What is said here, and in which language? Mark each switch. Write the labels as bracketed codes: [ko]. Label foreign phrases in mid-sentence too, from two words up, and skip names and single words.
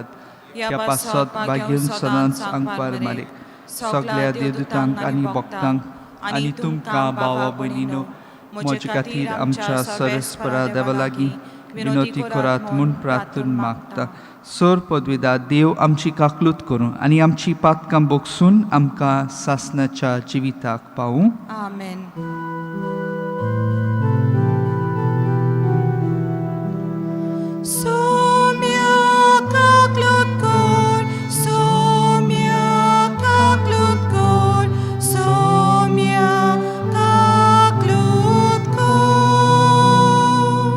[kok] ह्या पासत बागेन सदांच आंकवार मारीक सगळ्या देवदूतांक आनी भक्तांक आनी तुमकां भावा भयणीनो म्हजे खातीर आमच्या सर्वेस्परा देवा लागीं विनोती करात म्हूण प्रार्थून मागता. सोर पदवीदार देव आमची काकलूत करूं आनी आमची पातकां बोगसून आमकां सासणाच्या जिविताक पावूं. Amen. Somia kaklut kor, somia kaklut kor, somia kaklut kor.